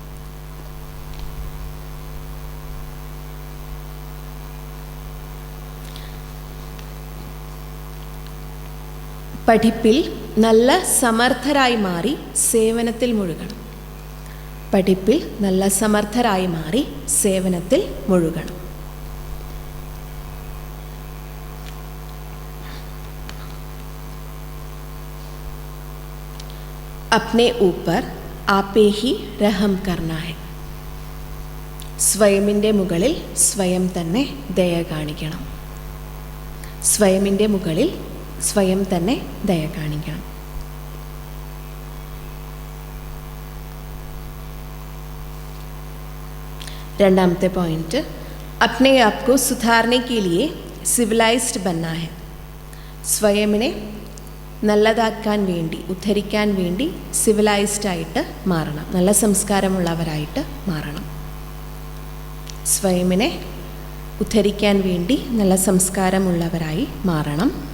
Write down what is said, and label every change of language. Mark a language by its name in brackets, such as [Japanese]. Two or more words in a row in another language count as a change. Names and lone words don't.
[Malayalam] പഠിപ്പിൽ നല്ല സമർത്ഥരായി മാറി സേവനത്തിൽ മുഴുകണം. പഠിപ്പിൽ നല്ല സമർത്ഥരായി മാറി സേവനത്തിൽ മുഴുകണം. [Hindi] अपने ऊपर आपे ही रहम करना है. [Malayalam] സ്വയമിൻ്റെ മുകളിൽ സ്വയം തന്നെ ദയ കാണിക്കണം. സ്വയമിൻ്റെ മുകളിൽ സ്വയം തന്നെ ദയ കാണിക്കണം. രണ്ടാമത്തെ പോയിന്റ്, [Hindi] अपने आप को सुधारने के लिए सिविलाइज्ड बनना है. [Malayalam] സ്വയമിനെ നല്ലതാക്കാൻ വേണ്ടി, ഉദ്ധരിക്കാൻ വേണ്ടി സിവിലൈസ്ഡ് ആയിട്ട് മാറണം, നല്ല സംസ്കാരമുള്ളവരായിട്ട് മാറണം. സ്വയമിനെ ഉദ്ധരിക്കാൻ വേണ്ടി നല്ല സംസ്കാരമുള്ളവരായി മാറണം.